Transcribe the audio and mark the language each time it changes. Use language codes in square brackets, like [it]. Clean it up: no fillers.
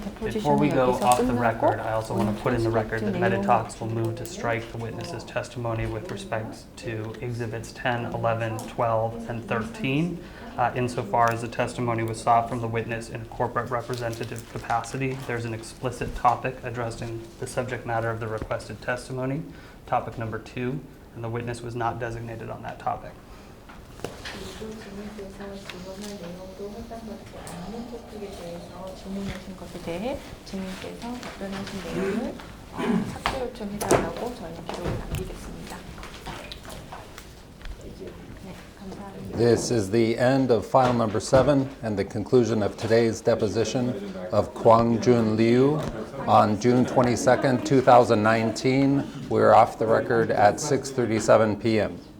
[en] Before we go off the record, I also want to put in the record that Metatalks will move to strike the witness's testimony with respect to Exhibits 10, 11, 12, and 13, insofar as the testimony was sought from the witness in a corporate representative capacity. There's an explicit topic addressing the subject matter of the requested testimony, topic number 2, and the witness was not designated on that topic. [ko] 그리고 증인께서 증언할 내용도 해당받지 않는 토픽에 대해서 질문하신 것에 대해 증인께서 답변하신 내용을 삭제 요청해달라고 저희는 기록을 남기겠습니다. 네, 감사합니다. [en] This is the end of file number 7 and the conclusion of today's deposition of Kwang Jun Liu on June 22nd, 2019. We're off the record at 6:37 p.m.